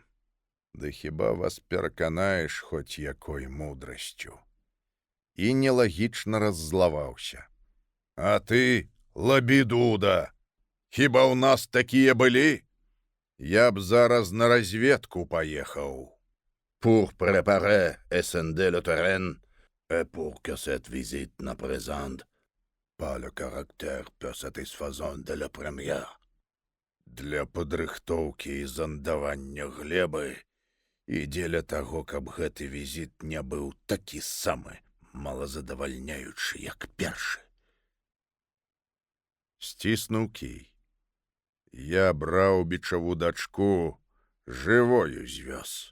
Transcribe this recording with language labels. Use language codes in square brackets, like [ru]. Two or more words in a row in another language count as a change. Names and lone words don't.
[be] Ды хіба вас пераканаеш хоць якой мудрасцю? І нелагічна раззлаваўся. А ты, лабідуда, хіба ў нас такія былі? Я б зараз на разведку паехаў. [fr] Pour préparer et sonder le terrain, et pour que cette visite ne présente pas le caractère peu satisfaisant de la première. [be] Для падрыхтоўкі і зандавання глебы і дзеля таго, каб гэты візіт не быў такі самы малазадавальняючы, як першы. Сціснуў кій. Я браў бичаву дачку, жывою звёз.